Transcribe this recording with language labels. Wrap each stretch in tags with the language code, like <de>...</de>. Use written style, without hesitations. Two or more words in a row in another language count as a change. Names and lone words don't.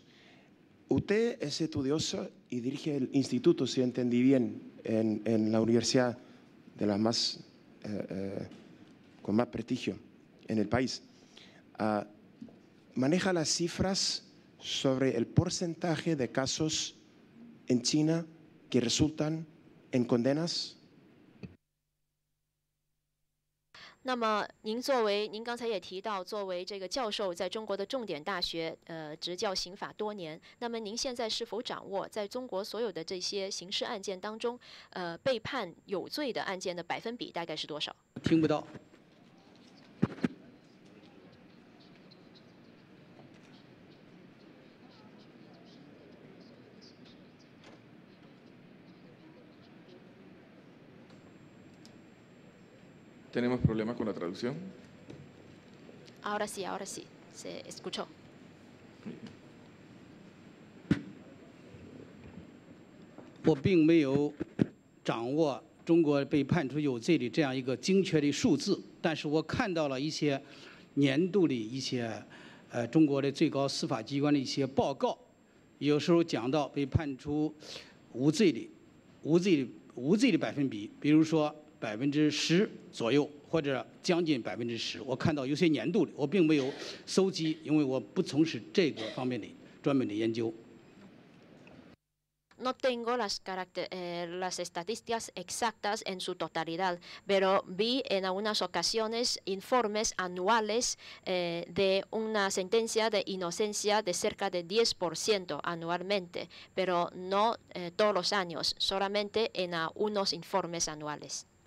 <es>Usted es estudioso y dirige el instituto, si entendí bien, en la universidad de las más, con más prestigio en el país. ¿Maneja las cifras sobre el porcentaje de casos en China que resultan en condenas?</es> <zh>那么，您刚才也提到，作为这个教授，在中国的重点大学执教刑法多年，那么您现在是否掌握在中国所有的这些刑事案件当中，被判有罪的案件的百分比大概是多少？听不到。</zh> <es>¿Tenemos problemas con la traducción? Ahora sí, se escuchó.</es> <zh>我并没有掌握中国被判处有罪的这样一个精确的数字，但是我看到了一些年度的一些中国的最高司法机关的一些报告，有时候讲到被判处无罪的百分比，比如说10%左右，或者将近10%。我看到有些年度的，我并没有搜集，因为我不从事这个方面的专门的研究。</zh> <es>No tengo las estadísticas exactas en su totalidad, pero vi en algunas ocasiones informes anuales de una sentencia de inocencia de cerca de 10% anualmente, pero no todos los años, solamente en unos informes anuales.</es>